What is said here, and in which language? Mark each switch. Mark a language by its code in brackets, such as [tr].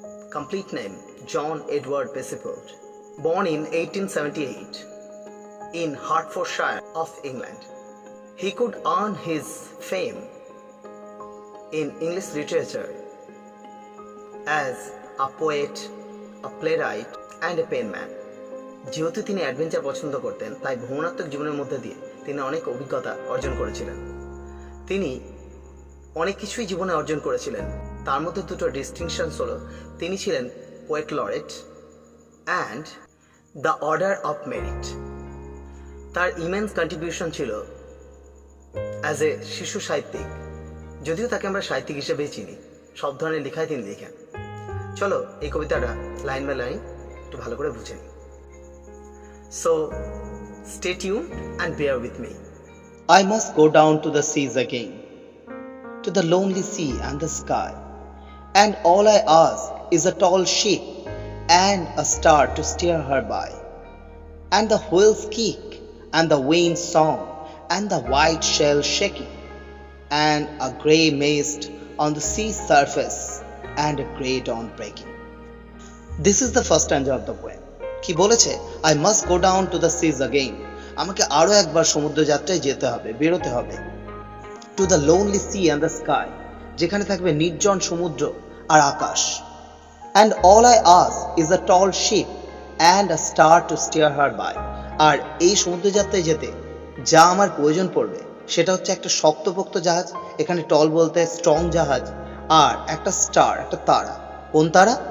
[en] Complete name John Edward Masefield. Born in 1878 in Hertfordshire of England. He could earn his fame in English literature as a poet, a playwright and a penman. [bn] যেহেতু তিনি adventure পছন্দ করতেন, তাই ভ্রমণাত্মক জীবনের মধ্যে দিয়ে তিনি অনেক অভিজ্ঞতা অর্জন করেছিলেন। তিনি অনেক কিছুই জীবনে অর্জন করেছিলেন। তার মধ্যে দুটো ডিস্টিংশনস হলো, তিনি ছিলেন poet laureate and the order of merit. তার ইমেন্স কন্ট্রিবিউশন ছিল অ্যাজ এ শিশু সাহিত্যিক, যদিও তাকে আমরা সাহিত্যিক হিসেবেই চিনি। সব ধরনের লেখাই তিনি লেখেন। চলো এই কবিতাটা লাইন বাই লাইন একটু ভালো করে বুঝে নিই। [en] So stay tune and bear with me. I must go down to the seas again, to the lonely sea and the sky, and all I ask is a tall ship and a star to steer her by, and the whale's kick and the wind's song and the white shell shaking, and a grey mist on the sea surface and a grey dawn breaking. This is the first stanza of the poem. [bn] কি বলেছে? [en] I must go down to the seas again. [bn] আমাকে আরো একবার সমুদ্র যাত্রায় যেতে হবে, বেরোতে হবে। [en] To the lonely sea and the sky, [bn] যেখানে থাকবে নির্জন সমুদ্র আর আকাশ। [en] And all I ask is a tall ship and a star to steer her by. [bn] আর এই সমুদ্র যাত্রায় যেতে যা আমার প্রয়োজন পড়বে সেটা হচ্ছে একটা শক্তপোক্ত জাহাজ, এখানে টল বলতে স্ট্রং জাহাজ, আর একটা স্টার, একটা তারা। কোন তারা?